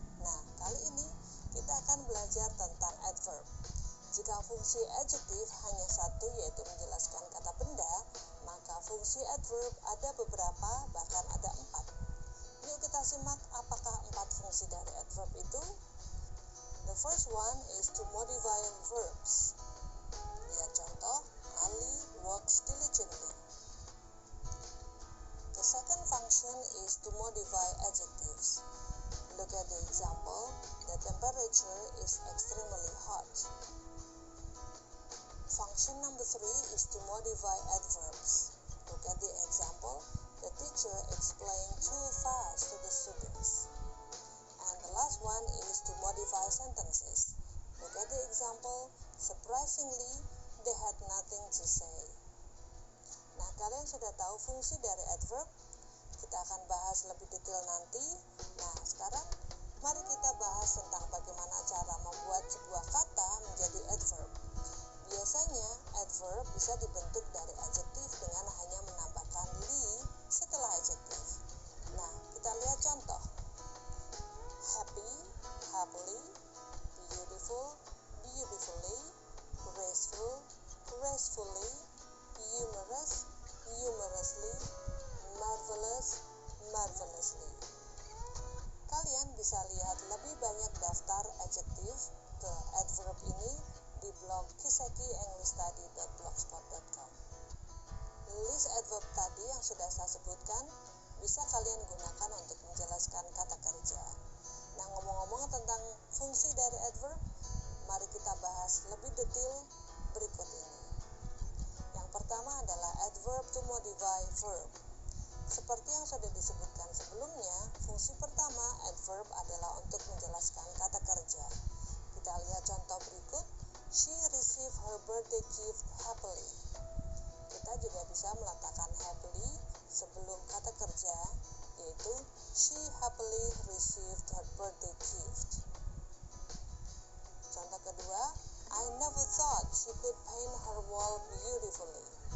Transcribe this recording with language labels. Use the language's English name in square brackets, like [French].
[Indonesian] Nah, kali ini kita akan belajar tentang adverb. Jika fungsi adjektif hanya satu, yaitu menjelaskan kata benda, maka fungsi adverb ada beberapa, bahkan ada 4. Yuk kita simak apakah 4 fungsi dari adverb itu. [English] The first one is to modify verbs. [Indonesian] Lihat contoh, [English] Ali works diligently. The second function is to modify adjectives. Look at the example. The temperature is extremely hot. Function number 3 is to modify adverbs. Look at the example. The teacher explained too fast to the students. And the last one is to modify sentences. Look at the example. Surprisingly, they had nothing to say. [Indonesian] Nah, kalian sudah tahu fungsi dari adverb? Kita akan bahas lebih detail nanti. Nah, sekarang mari kita bahas tentang bagaimana cara membuat sebuah kata menjadi adverb. Biasanya, adverb bisa dibentuk dari adjektif dengan hanya menambahkan li setelah adjektif. Nah, kita lihat contoh. [English] Happy, happily, beautiful, beautifully, graceful, gracefully, humorous, humorously, marvelous, marvelously. [Indonesian] Kalian bisa lihat lebih banyak daftar adjektif ke adverb ini di blog kisekieenglishtadi.blogspot.com. List adverb tadi yang sudah saya sebutkan bisa kalian gunakan untuk menjelaskan kata kerja. Nah, ngomong-ngomong tentang fungsi dari adverb, mari kita bahas lebih detail berikut ini. Yang pertama adalah adverb [English] to modify verb. [Indonesian] Seperti yang sudah disebutkan sebelumnya, fungsi pertama adverb adalah untuk menjelaskan kata kerja. Kita lihat contoh berikut. [English] She received her birthday gift happily. [Indonesian] Kita juga bisa meletakkan happily sebelum kata kerja, yaitu [English] she happily received her birthday gift. [Indonesian] Contoh kedua, [English] I never thought she could paint her wall beautifully.